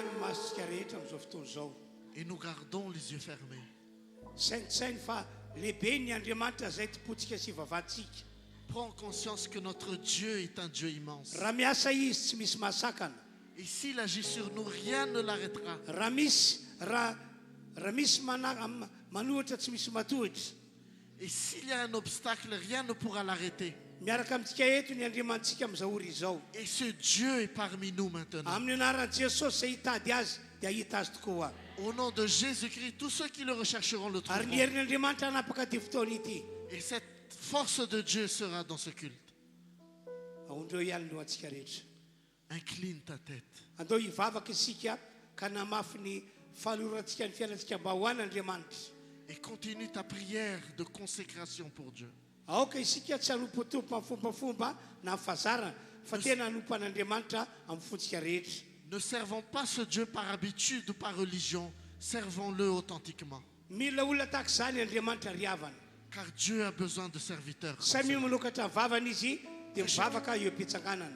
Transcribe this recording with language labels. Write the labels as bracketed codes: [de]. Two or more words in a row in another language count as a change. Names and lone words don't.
[mg] masontsika rehetra amin'izao fotoana izao. [fr] Et nous gardons les yeux fermés. [mg] Sainitsainy fa lehibe ny Andriamanitra izay topotsika sy vavantsika. [fr] Prends conscience que notre Dieu est un Dieu immense. [mg] Raha miasa izy tsy misy mahasakana. [fr] Et s'il agit sur nous, rien ne l'arrêtera. [mg] Raha misy manohitra tsy misy matohitra. [fr] Et s'il y a un obstacle, rien ne pourra l'arrêter. [mg] Miaraka amintsika eto ny Andriamantsika amin'izao ora izao. [fr] Et ce Dieu est parmi nous maintenant. [mg] Amin'ny anaran'i Jesosy izay hitady azy dia hita azy tokoa. [fr] Au nom de Jésus-Christ, tous ceux qui le rechercheront le [mg] Ary ny [fr] trouveront. [mg] herin'Andriamanitra hanapaka ty fotoana ity. [fr] Et cette force de Dieu sera dans ce culte. [mg] Ahondreo ihany lohantsika rehetra. [fr] Incline ta tête. [mg] Andao hivavaka isika ka namafy ny fahalorantsika ny fiainantsika mba ho an'Andriamanitra. [fr] Et continue ta prière de consécration pour Dieu. [mg] Aoka isika tsy hanompotompo amin'ny fombafomba na amin'ny fazarana fa tena hanompo an'Andriamanitra amin'ny fontsika rehetra. [fr] Ne servons pas ce Dieu par habitude ou par religion. Servons-le authentiquement. [mg] Mila olona tahaka izany Andriamanitra ry havana. [fr] Car Dieu a besoin de serviteurs. comme [mg] Samy [fr] cela. [mg] manokatra ny vavana izy dia mivavaka eo am-pitsanganana.